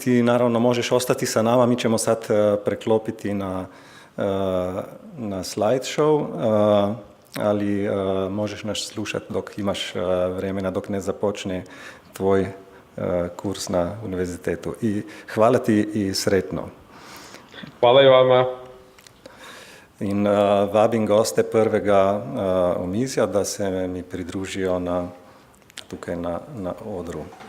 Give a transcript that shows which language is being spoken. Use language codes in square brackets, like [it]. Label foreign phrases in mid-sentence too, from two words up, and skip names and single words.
[bs] Ti naravno možeš ostati sa nama, mi ćemo sad preklopiti na slideshow, ali možeš nas slušati dok imaš vremena, dok ne započne tvoj kurs na univerzitetu. I hvala ti i sretno. Hvala i vama. [sl] In vabim goste prvega omizja, da se mi pridružijo tukaj na odru.